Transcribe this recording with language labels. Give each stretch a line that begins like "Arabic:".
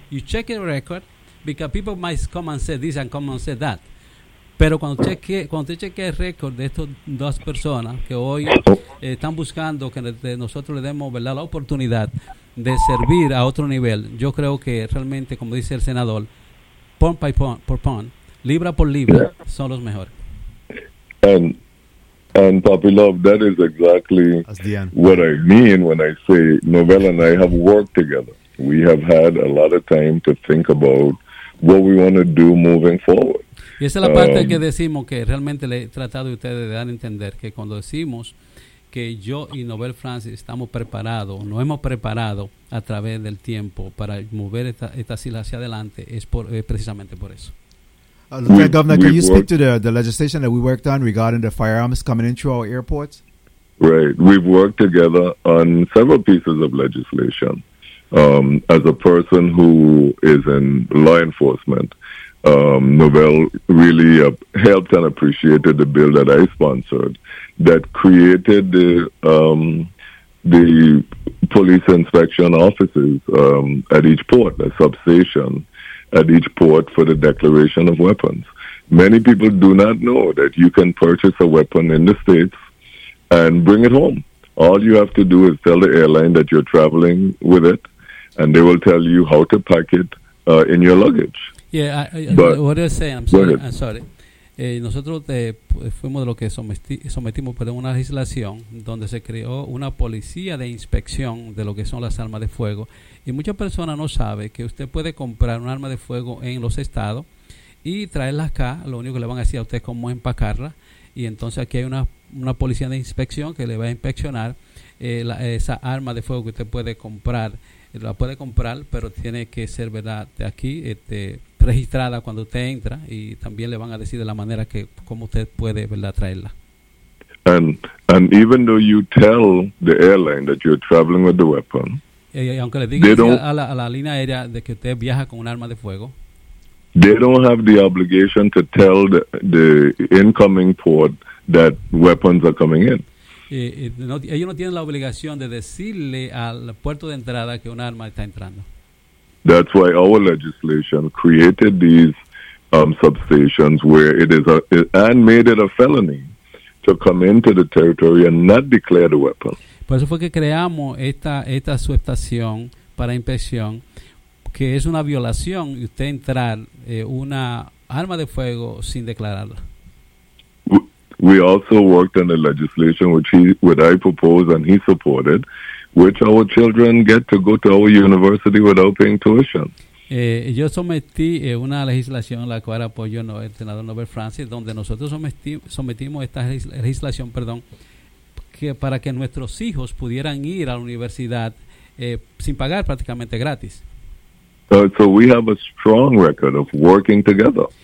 English: You check the record, because people might come and say this and come and say that.
Spanish: Pero cuando cheque el record de estas dos personas que hoy están buscando que nosotros le demos, ¿verdad?, la oportunidad de servir a otro nivel, yo creo que realmente, como dice el senador,
English: pound by pound,
Spanish: libra por libra, yeah, son los mejores.
English: And Papi Love, that is exactly what I mean when I say Novella and I have worked together. We have had a lot of time to think about what we want to do moving forward.
Spanish: Y esa es la parte que decimos que realmente le he tratado a ustedes de dar a entender, que cuando decimos que yo y Novel Francis estamos preparados, nos hemos preparado a través del tiempo para mover esta isla hacia adelante, es precisamente por eso.
English: Lieutenant Governor, can you speak to the legislation that we worked on regarding the firearms coming into our airports? Right. We've worked together on several pieces of legislation. As a person who is in law enforcement, Novell really helped and appreciated the bill that I sponsored that created the police inspection offices at each port, a substation at each port for the declaration of weapons. Many people do not know that you can purchase a weapon in the States and bring it home. All you have to do is tell the airline that you're traveling with it, and they will tell you how to pack it in your luggage. Yeah, what are you saying? I'm sorry.
Spanish: Nosotros fuimos de lo que sometimos a una legislación donde se creó una policía de inspección de lo que son las armas de fuego. Y muchas personas no saben que usted puede comprar un arma de fuego en los estados y traerla acá. Lo único que le van a decir a usted es cómo empacarla. Y entonces aquí hay una policía de inspección que le va a inspeccionar esa arma de fuego que usted puede comprar. La puede comprar, pero tiene que ser, ¿verdad?, de aquí, registrada cuando usted entra, y también le van a decir de la manera que cómo usted puede, ¿verdad?, traerla.
English: And even though you tell the airline that you're traveling with the weapon,
Spanish: y aunque le digan a la línea aérea de que usted viaja con un arma de fuego,
English: they don't have the obligation to tell the incoming port that weapons are coming in.
Spanish: Ellos no tienen la obligación de decirle al puerto de entrada que un arma está entrando.
English: That's why our legislation created these substations where and made it a felony to come into the territory and not declare the weapon.
Spanish: Por eso fue que creamos esta subestación para inspección, que es una violación usted entrar una arma de fuego sin declararla.
English: We also worked on the legislation which I proposed and he supported, which our children get to go to our university without paying tuition.
Spanish: Yo sometí una legislación la cual apoyó el senador Nobel Francis, donde nosotros sometimos esta legislación, que para que nuestros hijos pudieran ir a la universidad sin pagar, prácticamente gratis.
English: So we have a strong record of working together.